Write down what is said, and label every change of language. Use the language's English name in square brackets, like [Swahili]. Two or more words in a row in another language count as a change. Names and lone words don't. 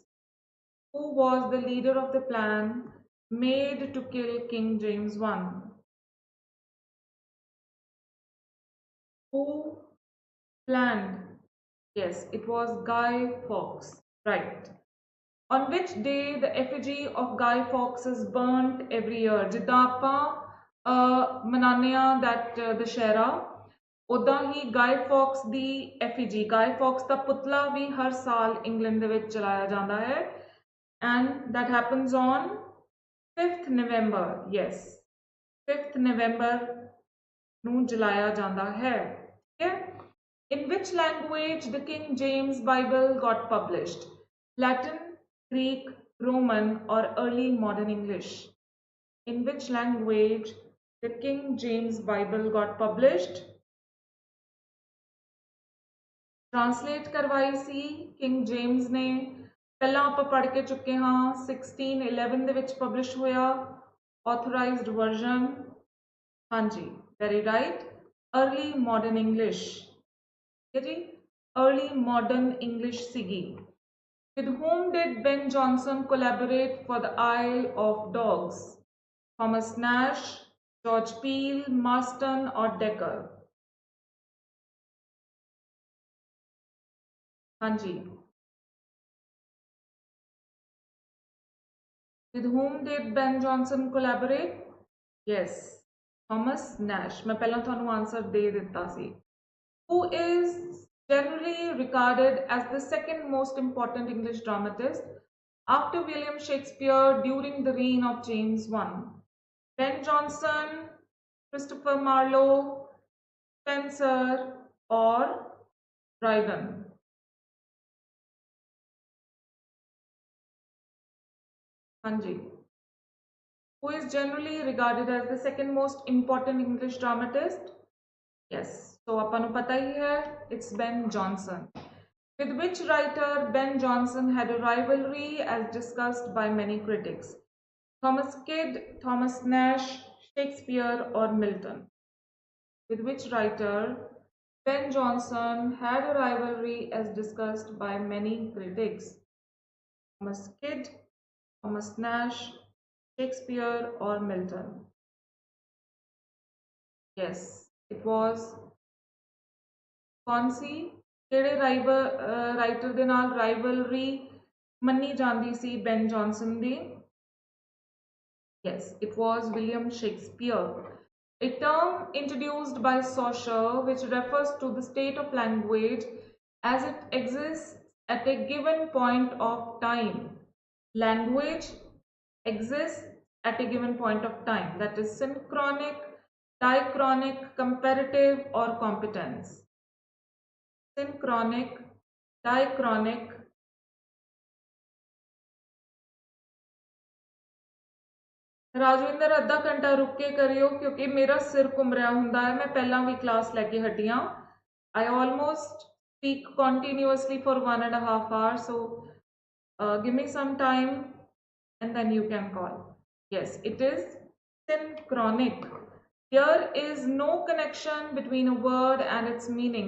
[English] Who was the leader of the plan made to kill King James I? Who planned? Yes, it was Guy Fawkes. Right. On which day the effigy of Guy Fawkes is burnt every year? [Punjabi] ਜਿੱਦਾਂ ਆਪਾਂ ਮਨਾਉਂਦੇ ਹਾਂ that ਦੁਸ਼ਹਿਰਾ, ਉੱਦਾਂ ਹੀ Guy Fawkes ਦੀ effigy, Guy Fawkes ਦਾ ਪੁਤਲਾ ਵੀ ਹਰ ਸਾਲ ਇੰਗਲੈਂਡ ਦੇ ਵਿੱਚ ਚਲਾਇਆ ਜਾਂਦਾ ਹੈ, [English] and that happens on 5th November. [Punjabi] Yes, 5th November ਨੂੰ ਜਲਾਇਆ ਜਾਂਦਾ ਹੈ. [English] Okay? In which language the King James Bible got published? Latin, Greek, Roman, or early modern English? In which language the King James Bible got published? [Punjabi] Translate ਕਰਵਾਈ ਸੀ King James ने, ਪਹਿਲਾਂ ਆਪਾਂ ਪੜ੍ਹ ਕੇ ਚੁੱਕੇ ਹਾਂ, 1611 ਦੇ ਵਿੱਚ ਪਬਲਿਸ਼ ਹੋਇਆ, [English] authorized version. [Punjabi] ਹਾਂਜੀ, [English] very right. Early modern English. [Punjabi] जी, [English] early modern English [Punjabi] सीगी. [English] With whom did Ben Jonson collaborate for The Isle of Dogs? Thomas Nash, George Peele, Marston, or Dekker? Hanji. With whom did Ben Jonson collaborate? Yes, Thomas Nash. [Punjabi] ਮੈਂ ਪਹਿਲਾ ਥਾਨੂੰ ਆਂਸਰ ਦੇ ਦਿੱਤਾ ਸੀ. [English] Who is generally regarded as the second most important English dramatist after William Shakespeare during the reign of James I? Ben Jonson, Christopher Marlowe, Spenser, or Dryden? Hanji. Who is generally regarded as the second most important English dramatist? Yes. So [Hindi] अपन को पता ही है, [English] it's Ben Jonson. With which writer Ben Jonson had a rivalry as discussed by many critics? Thomas Kyd, Thomas Nash, Shakespeare, or Milton? With which writer Ben Jonson had a rivalry as discussed by many critics? Thomas Kyd, Thomas Nash, Shakespeare, or Milton? Yes, it was [Hindi] कौन सी [Punjabi] ਕਿਹੜੇ ਰਾਈਟਰ ਦੇ ਨਾਲ ਰਾਈਵਲਰੀ ਮੰਨੀ ਜਾਂਦੀ ਸੀ ਬੈਨ ਜੌਨਸਨ ਦੀ? [English] Yes, it was William Shakespeare. A term introduced by Saussure which refers to the state of language as it exists at a given point of time. Language exists at a given point of time. That is synchronic, diachronic, comparative, or competence. Synchronic, diachronic, [Punjabi] ਰਾਜਵਿੰਦਰ ਅੱਧਾ ਘੰਟਾ ਰੁਕ ਕੇ ਕਰਿਓ ਕਿਉਂਕਿ ਮੇਰਾ ਸਿਰ ਘੁੰਮ ਰਿਹਾ ਹੁੰਦਾ ਹੈ. ਮੈਂ ਪਹਿਲਾ ਭੀ ਕਲਾਸ ਲੈਕੇ ਹਟੀ ਹਾਂ. [English] I almost speak continuously for 1.5 hours. So give me some time and then you can call. Yes, it is synchronic. There is no connection between a word and its meaning.